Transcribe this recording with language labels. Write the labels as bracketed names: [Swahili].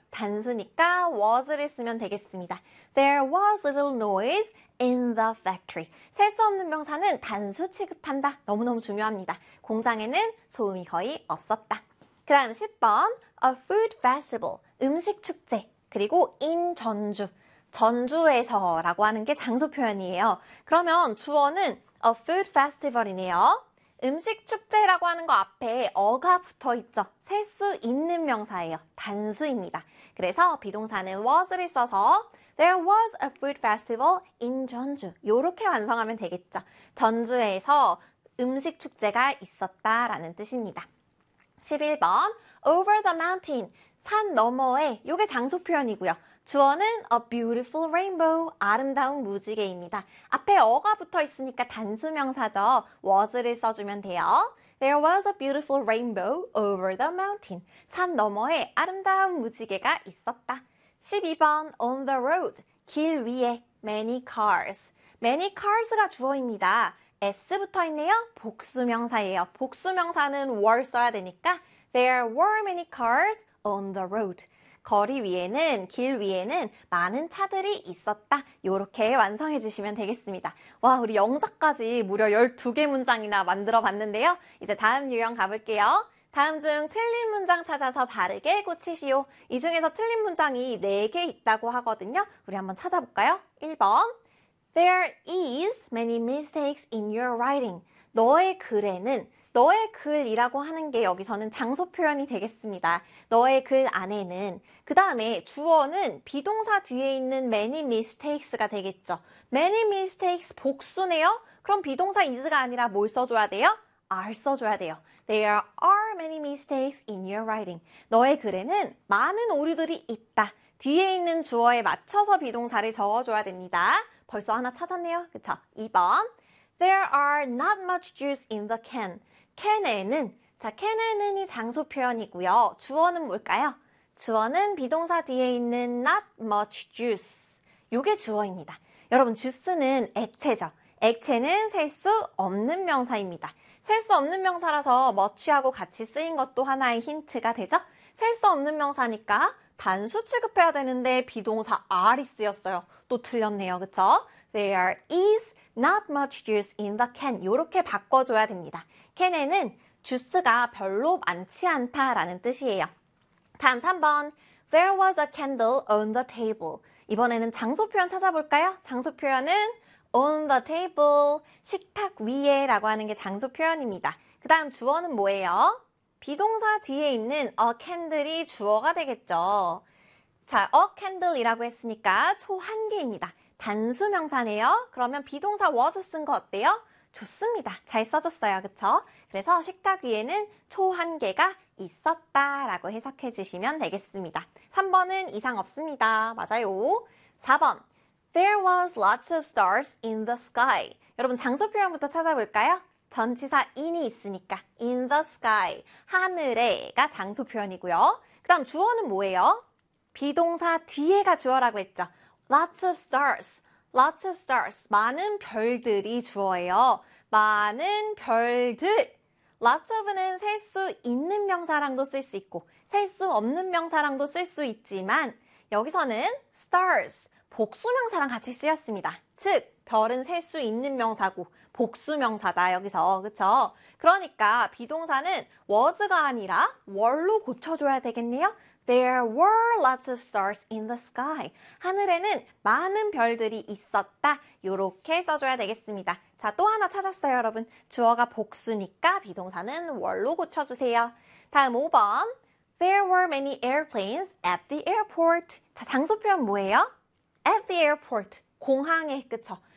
[Korean] 단수니까 was를 쓰면 되겠습니다. [English] There was a little noise in the factory. [Korean] 셀 수 없는 명사는 단수 취급한다. 너무너무 중요합니다. 공장에는 소음이 거의 없었다. 그 다음 10번, [English] a food festival, [Korean] 음식 축제, 그리고 in 전주, 전주에서 라고 하는 게 장소 표현이에요. 그러면 주어는 [English] a food festival [Korean] 이네요. 음식 축제라고 하는 거 앞에 어가 붙어 있죠. 셀 수 있는 명사예요. 단수입니다. 그래서 비동사는 was를 써서 [English] There was a food festival in 전주. [Korean] 이렇게 완성하면 되겠죠. 전주에서 음식 축제가 있었다라는 뜻입니다. 11번, [English] over the mountain, [Korean] 산 너머에, 요게 장소 표현이고요. 주어는 [English] a beautiful rainbow, [Korean] 아름다운 무지개입니다. 앞에 어가 붙어 있으니까 단수 명사죠. was를 써주면 돼요. [English] There was a beautiful rainbow over the mountain. [Korean] 산 너머에 아름다운 무지개가 있었다. [English] 12번, on the road, [Korean] 길 위에, [English] many cars. [Korean] many cars가 주어입니다. s부터 있네요. 복수명사예요. 복수명사는 [English] were [Korean] 써야 되니까 [English] There were many cars on the road. [Korean] 거리 위에는, 길 위에는 많은 차들이 있었다. 이렇게 완성해 주시면 되겠습니다. 와, 우리 영작까지 무려 12개 문장이나 만들어 봤는데요. 이제 다음 유형 가볼게요. 다음 중 틀린 문장 찾아서 바르게 고치시오. 이 중에서 틀린 문장이 4개 있다고 하거든요. 우리 한번 찾아볼까요? [English] 1번 There is many mistakes in your writing. [Korean] 너의 글에는, 너의 글이라고 하는 게 여기서는 장소 표현이 되겠습니다. 너의 글 안에는, 그 다음에 주어는 비동사 뒤에 있는 [English] many mistakes [Korean] 가 되겠죠. [English] many mistakes [Korean] 복수네요? 그럼 비동사 is가 아니라 뭘 써줘야 돼요? [English] are [Korean] 써줘야 돼요. [English] There are many mistakes in your writing. [Korean] 너의 글에는 많은 오류들이 있다. 뒤에 있는 주어에 맞춰서 비동사를 적어줘야 됩니다. 벌써 하나 찾았네요. 그쵸? [English] 2번 There are not much juice in the can. [Korean] can에는 자, can에는 이 장소 표현이고요. 주어는 뭘까요? 주어는 비동사 뒤에 있는 [English] not much juice. [Korean] 요게 주어입니다. 여러분, 주스는 액체죠. 액체는 셀 수 없는 명사입니다. 셀 수 없는 명사라서 much하고 같이 쓰인 것도 하나의 힌트가 되죠? 셀 수 없는 명사니까 단수 취급해야 되는데 비동사 are이 쓰였어요. 또 틀렸네요. 그쵸? [English] There is not much juice in the can. [Korean] 이렇게 바꿔줘야 됩니다. can에는 주스가 별로 많지 않다라는 뜻이에요. [English] 다음 3번. There was a candle on the table. [Korean] 이번에는 장소 표현 찾아볼까요? 장소 표현은 on the table. 식탁 위에 라고 하는 게 장소 표현입니다. 그 다음 주어는 뭐예요? 비동사 뒤에 있는 [English] a candle [Korean] 이 주어가 되겠죠. 자, [English] a candle [Korean] 이라고 했으니까 초 한 개입니다. 단수 명사네요. 그러면 비동사 was 쓴 거 어때요? 좋습니다. 잘 써줬어요. 그쵸? 그래서 식탁 위에는 초 한 개가 있었다 라고 해석해 주시면 되겠습니다. 3번은 이상 없습니다. 맞아요. [English] 4번 There was lots of stars in the sky. [Korean] 여러분, 장소 표현부터 찾아볼까요? 전치사 in이 있으니까 [English] in the sky, [Korean] 하늘에가 장소 표현이고요. 그 다음 주어는 뭐예요? 비동사 뒤에가 주어라고 했죠. [English] Lots of stars, lots of stars, [Korean] 많은 별들이 주어예요. 많은 별들, lots of는 셀 수 있는 명사랑도 쓸 수 있고 셀 수 없는 명사랑도 쓸 수 있지만 여기서는 stars, 복수명사랑 같이 쓰였습니다. 즉, 별은 셀 수 있는 명사고 복수명사다, 여기서. 그쵸? 그러니까 비동사는 was가 아니라 were로 고쳐줘야 되겠네요. [English] There were lots of stars in the sky. [Korean] 하늘에는 많은 별들이 있었다. 요렇게 써줘야 되겠습니다. 자, 또 하나 찾았어요, 여러분. 주어가 복수니까 비동사는 were로 고쳐주세요. [English] 다음 5번. There were many airplanes at the airport. [Korean] 자, 장소 표현 뭐예요? [English] At the airport. [Korean] 공항에, 그쵸?